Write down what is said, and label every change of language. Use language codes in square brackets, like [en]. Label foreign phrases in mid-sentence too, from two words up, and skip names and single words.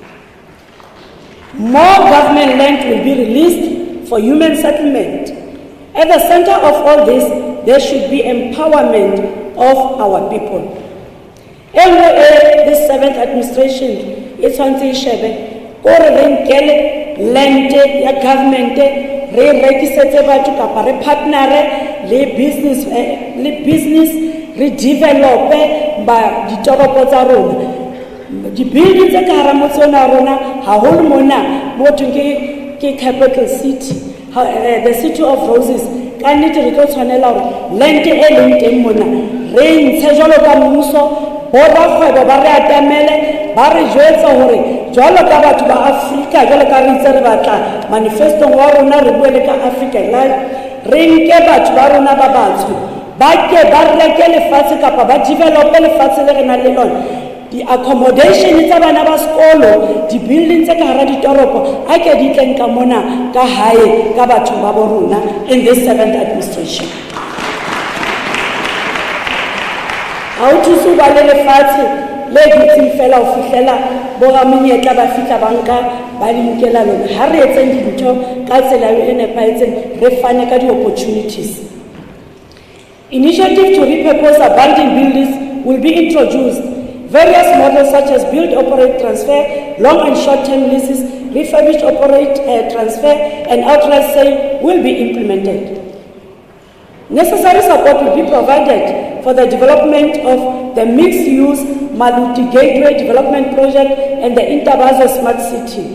[en] More government land will be released for human settlement. At the center of all this, there should be empowerment of our people. This 7th administration, it's on the Shebe, or land ya government, re-register [st] batho kapa re [en] partner le business re-develop [st] ba ditoropo tsa rona. Di-building tse ka hara motse ona rona haholo mona mo thweng ke [en] capital city, the city of roses. [st] Ka nnete re tlo tshwanela hore land e leng teng mona re ntshe jwalo ka mmuso, borakgwebo ba re atamele, ba re jwetsa hore jwalo ka batho ba Afrika, jwalo ka re itse re batla manifesto wa rona re bue le ka Africa Live, re nke batho ba rona ba batsho ba ke ba reke lefatshe kapa ba develop lefatshe le re nang le lona. Di-accommodation tsa bana ba sekolo, di-building tse ka hara ditoropo a ke di tleng ka mona ka hae ka batho ba bo rona [en] in this 7th administration. [st] Ha o thuso ba le lefatshe le dutseng fela ho fihlela bo ramenyetla ba fihla banka ba le nkela lona. Ha re etseng dintho ka tsela e nepahetseng, re fane ka di-opportunities. [en] Initiative to repurpose abandoned buildings will be introduced. Various models such as build, operate, transfer, long and short-term leases, refurbish, operate, transfer, and outright sale will be implemented. Necessary support will be provided for the development of the mixed-use Maluti Gateway Development Project and the Interbazo Smart City.